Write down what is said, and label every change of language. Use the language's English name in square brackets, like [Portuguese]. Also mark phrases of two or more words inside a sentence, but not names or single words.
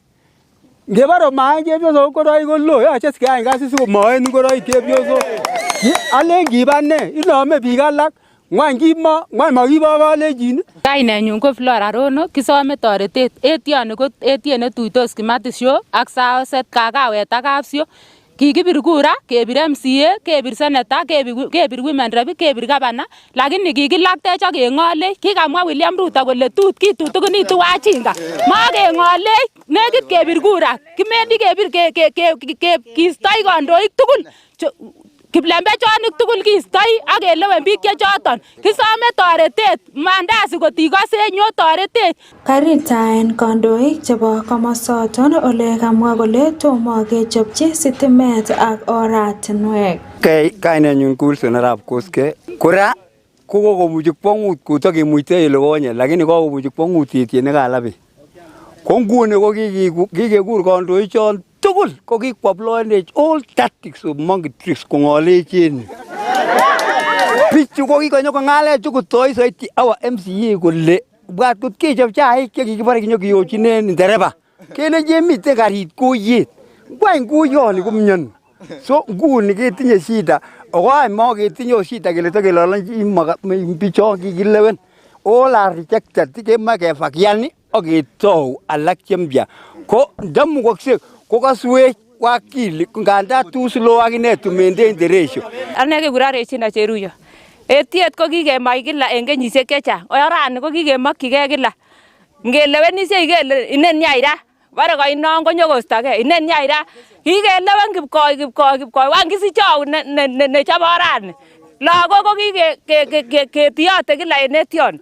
[Kalenjin] Ngebore maen chepyosok ngoroik ko lo yoche sikeyai kasit sikomoen ngoroik chepyosok. Alen kiba ne inome biik alak ng'wany makibo kalenjin. Kainenyun ko Flora Rono kisome toretet etioni ko etiet netuitos Kimatisho ak Saoset Kakawet ak Kapsio. Kikibir kura, kebir MCA, kebir Senator, kebir Women Rep, kebir Gavana, lakini kikilaktech ak keng'olei. Kikamwa William Ruto kole kitutugunitu wajinga. Makeng'olei, nekit kebir kura. Kimendi kebir kiistoi kandoik tugul. Kiplembechonik tugul kiistoi ak kelewen biik chechoton. Kisome toretet, mandasi kotikoseny toretet. Karitaen kandoik chebo komosoton ole kamwa kole tomo kechopchi sitimet ak oratinwek. Kainenyu Coulson Arap Koske. Kora kokomuchi kwong'ut kotokemuite ile konye lakini kokomuchi kwong'ut etiet nekalabi. Ko nguni ko kikekur kandoichon tugul ko kikwaploenech [English] all tactics of monkey tricks [Kalenjin] kong'olech en yu. Bichu ko kikonyo kong'alech kotoi soiti awa MCA kole bwat kot kechop chaik chekikibore kinyokiyochinen ndereba. Kelenji miten karit kuyet. Ngwany kuyoni komyoni. So nguni ketinye shida. Ako any maketinye shida kele tokelolonji bichon kikilewen. [English] All are rejected. [Kalenjin] Kema kefakiani ak ketou alak chempya. Ko ndamukoksek ko kaswech wakili nganda [English] too slow [Kalenjin] akine [English] to maintain the ratio. [Kalenjin] Ane kekuren Regina Cheruyo. Etiet ko kikemach kila en kenyisiek chechang. Orani ko kikemokyigei kila. Ngelewenisiei kele inen yaira. Bare koinon konyokostogei. Inen yaira. Kikelewen kipkoi. Wan kisichou nechobe orani. Lagok ko ketiyote kila en etion.